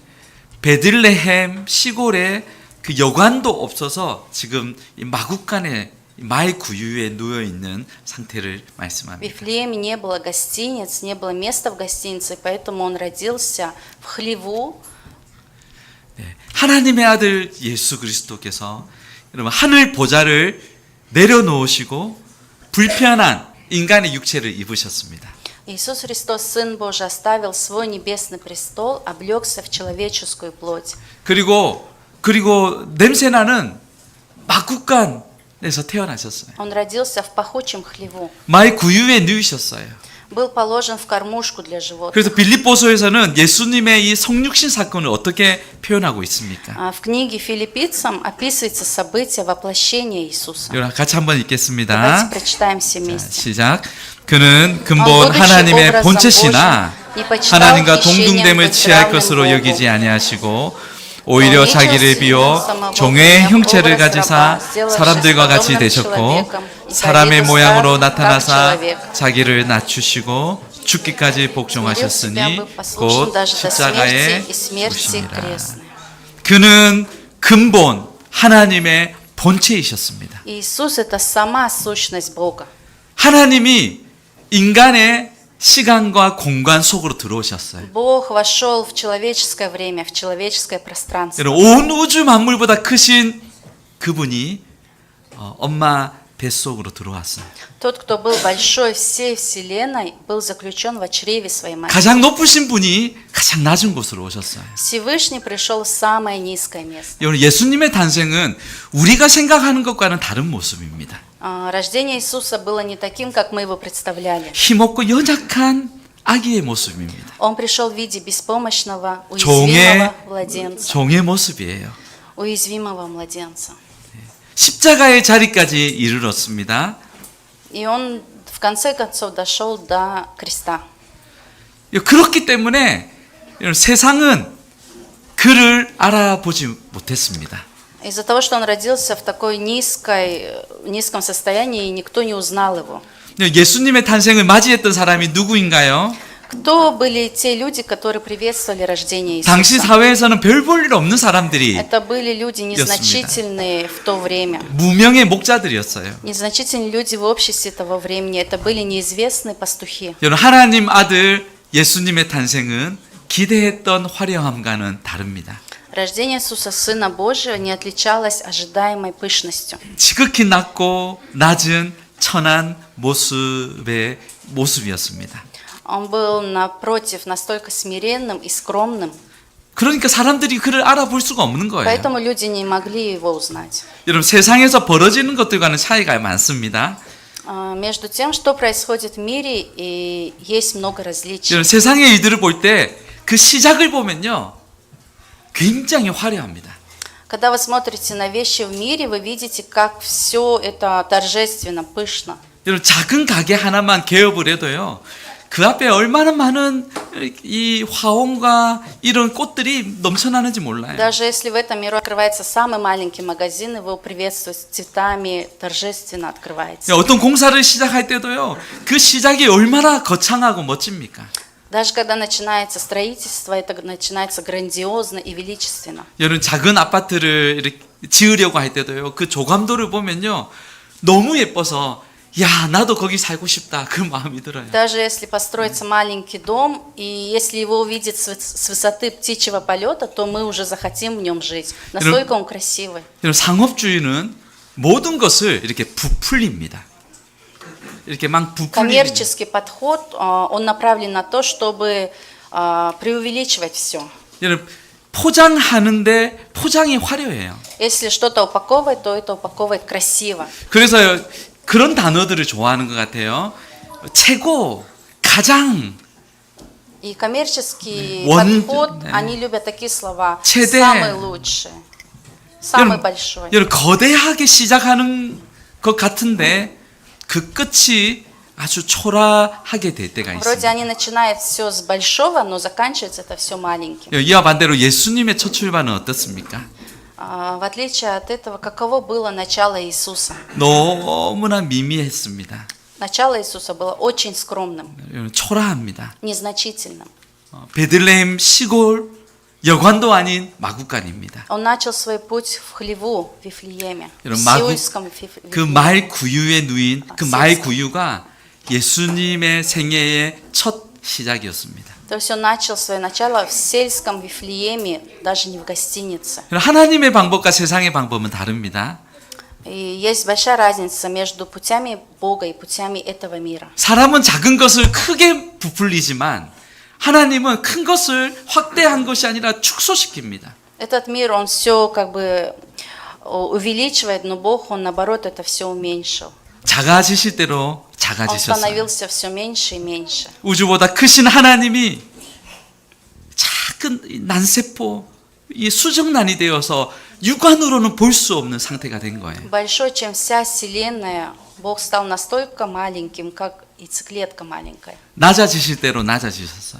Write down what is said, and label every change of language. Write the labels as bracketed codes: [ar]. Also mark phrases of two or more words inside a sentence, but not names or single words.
[ko] 베들레헴 시골에 그 여관도 없어서 지금 이 마국간에 마의 구유에 누워 있는 상태를 [ru] В [ko] 말씀합니다. [ru] Вифлееме не было гостиниц, не было места в гостинице, поэтому он родился в хлеву. [ko] 네. 하나님의 아들 예수 그리스도께서 여러분 하늘 보좌를 내려놓으시고 불편한 인간의 육체를 입으셨습니다. [ru] Иисус Христос, Сын Божий, оставил свой небесный престол, облегся в человеческую плоть. [ko] 그리고 냄새나는 마국간에서 태어나셨어요. [ru] Он родился в пахучем хлеву, [ko] 마의 구유에 누우셨어요. [ru] был положен в кормушку для животных. [ko] 그래서 빌립보서에서는 예수님의 이 성육신 사건을 어떻게 표현하고 있습니까? [ru] В книге Филиппийцам описывается событие воплощения Иисуса. [ko] 여러분 같이 한번 읽겠습니다. [ru] Давайте прочитаем все [ko] 자, [ru] вместе. [ko] 시작. 그는 근본 하나님의 본체시나 하나님과 동등됨을 취할 것으로 여기지 아니하시고 오히려 자기를 비워 종의 형체를 가지사 사람들과 같이 되셨고 사람의 모양으로 나타나사 자기를 낮추시고 죽기까지 복종하셨으니 곧 십자가에 죽으시니라. 그는 근본 하나님의 본체이셨습니다. [ru] Иисус – это сама сущность Бога. [ko] 하나님이 인간의 시간과 공간 속으로 들어오셨어요. [ru] Бог вошел в человеческое время, в человеческое пространство. [ko] 여러분, 온 우주 만물보다 크신 그분이 엄마 뱃속으로 들어왔어요. [ru] Тот, кто был большой всей вселенной, был заключен в чреве своей матери. [ko] 가장 높으신 분이 가장 낮은 곳으로 오셨어요. [ru] Всевышний пришел в самое низкое место. [ko] 여러분, 예수님의 탄생은 우리가 생각하는 것과는 다른 모습입니다. [ru] Рождение Иисуса было не таким, как мы его представляли. [ko] 힘없고 연약한 아기의 모습입니다. [ru] Он пришел в виде беспомощного, уязвимого младенца. [ko] 종의 모습이에요. [ru] Уязвимого младенца. [ko] 십자가의 자리까지 이르렀습니다. [ru] И он в конце концов дошел до креста. [ko] 그렇기 때문에 세상은 그를 알아보지 못했습니다. [ru] Из-за того, что он родился в такой низком состоянии, никто не узнал его. [ko] 예수님의 탄생을 맞이했던 사람이 누구인가요? [ru] Кто были те люди, которые приветствовали рождение [ko] 당시 [ru] Иисуса? [ko] 사회에서는 별 볼 일 없는 사람들이 [ru] Это были люди незначительные в то время. [ko] 무명의 목자들이었어요. [ru] Незначительные люди в обществе того времени. Это были неизвестные пастухи. [ko] 여러분, 하나님 아들 예수님의 탄생은 기대했던 화려함과는 다릅니다. [ru] Рождение Иисуса, Сына Божьего, не отличалось ожидаемой пышностью. [ko] 지극히 낮고 낮은 천한 모습이었습니다. [ru] Он был, напротив, настолько смиренным и скромным, [ko] 그러니까 사람들이 그를 알아볼 수가 없는 거예요. [ru] поэтому люди не могли его узнать. [ko] 여러분, 세상에서 벌어지는 것들과는 차이가 많습니다. [ru] Между тем, что происходит в мире, и есть много различий. [ko] 여러분, 세상의 일들을 볼 때 그 시작을 보면요, 굉장히 화려합니다. [ru] Когда вы смотрите на вещи в мире, вы видите, как все это торжественно, пышно. [ko] 여러분, 작은 가게 하나만 개업을 해도요, 그 앞에 얼마나 많은 이 화원과 이런 꽃들이 넘쳐나는지 몰라요. [ru] Даже если в этом миру открывается самый маленький магазин, его приветствуют цветами, торжественно открывается. [ko] 어떤 공사를 시작할 때도요. 그 시작이 얼마나 거창하고 멋집니까? [ru] Даже когда начинается строительство, это начинается грандиозно и величественно. [ko] 여러분 작은 아파트를 이렇게 지으려고 할 때도요. 그 조감도를 보면요. 너무 예뻐서 야, 나도 거기 살고 싶다. 그 마음이 들어요. [ru] Даже если построится маленький дом, и если его увидеть с высоты птичьего полета, то мы уже захотим в нем жить. Настолько он красивый. [ko] 여러분 상업주의는 모든 것을 이렇게 부풀립니다. 이렇게 막 부풀리는. [ru] Коммерческий подход, он направлен на то, чтобы преувеличивать все. [ko] 여러분 포장하는데 포장이 화려해요. [ru] Если что-то упаковывать, то это упаковывает красиво. [ko] 그래서 그런 단어들을 좋아하는 것 같아요. 최고, 가장, [ru] И коммерческий [ko] 원- [ru] подход, [ko] 네. [ru] они любят такие слова. [ko] 최대. [ru] Самый лучший, самый большой. [ko] 여러분 거대하게 시작하는 것 같은데 그 끝이 아주 초라하게 될 때가 [ru] Вроде [ko] 있습니다. [ru] они начинают все с большого, но заканчивается это все маленьким. [ko] 이와 반대로 예수님의 첫 출발은 어떻습니까? [ru] В отличие от этого, каково было начало Иисуса? [ko] 너무나 미미했습니다. [ru] Начало Иисуса было очень скромным, [ko] 여러분, 초라합니다. [ru] незначительным. [ko] 베들레헴 시골 여관도 아닌 마구간입니다. [ru] Он начал свой путь в хлеву, в Вифлееме, в [ko] 여러분, 마구, [ru] Сиульском [ko] 그 [ru] Вифлееме. [ko] 말 구유에 누인 그 말 구유가 예수님의 생애의 첫 시작이었습니다. [ru] То есть он начал свое начало в сельском Вифлееме, даже не в гостинице. [ko] 하나님의 방법과 세상의 방법은 다릅니다. [ru] И есть большая разница между путями Бога и путями этого мира. [ko] 사람은 작은 것을 크게 부풀리지만 하나님은 큰 것을 확대한 것이 아니라 축소시킵니다. [ru] Этот мир, он все как бы увеличивает, но Бог, он наоборот это все уменьшил. [ko] 작아지실 대로 [ru] Он [ko] 작아지셨어요. [ru] становился все меньше и меньше. [ko] 우주보다 크신 하나님이 작은 이 난세포, 이 수정란이 되어서 육안으로는 볼 수 없는 상태가 된 거예요. [ru] Большой, чем вся Вселенная, Бог стал настолько маленьким, как яйцеклетка маленькая. [ko] 낮아지실 대로 낮아지셨어요.